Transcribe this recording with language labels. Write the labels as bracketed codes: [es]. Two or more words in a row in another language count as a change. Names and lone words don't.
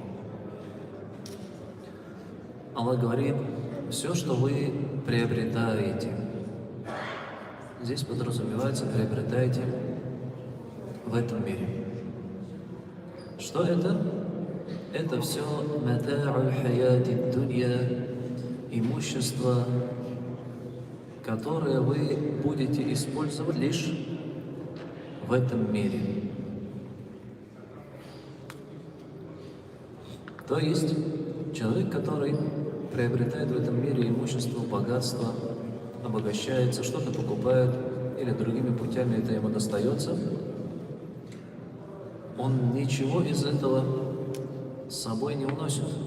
[ru] Аллах говорит: все, что вы приобретаете, здесь подразумевается, приобретаете в этом мире. Что это? Это все [ar] متاع الحياة الدنيا, [ru] имущество, которое вы будете использовать лишь в этом мире. То есть человек, который приобретает в этом мире имущество, богатство, обогащается, что-то покупает или другими путями это ему достается, он ничего из этого с собой не уносит.